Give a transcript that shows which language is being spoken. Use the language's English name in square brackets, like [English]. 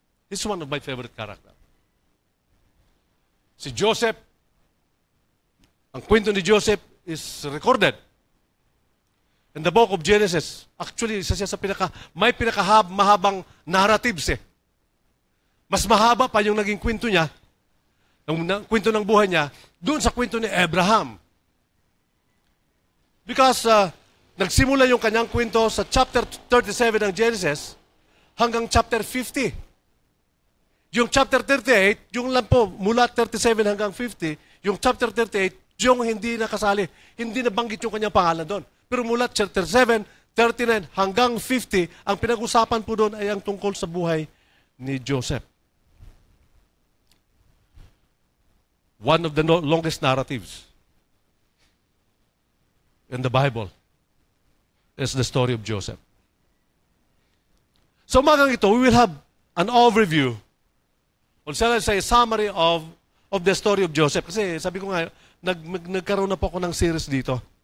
[English] He's one of my favorite characters. [Filipino] Si Joseph, ang kwento ni Joseph [English] is recorded in the book of Genesis. [Filipino] Actually, isa siya sa may mahabang narratives eh. Mas mahaba pa yung naging kwento niya, ng kwento ng buhay niya, doon sa kwento ni Abraham. Because nagsimula yung kanyang kwento sa chapter 37 ng Genesis hanggang chapter 50. Yung chapter 38, yung lang po, mula 37 hanggang 50, yung chapter 38, yung hindi nakasali. Hindi nabanggit yung kanyang pangalan doon. Pero mula chapter 7, 39 hanggang 50, ang pinag-usapan po doon ay ang tungkol sa buhay ni Joseph. [English] one of the longest narratives in the Bible is the story of Joseph. So [Filipino] umagang ito, [English] we will have an overview, or shall I say, summary of the story of Joseph. [Filipino] Kasi sabi ko nga, nagkaroon na po ako ng series dito.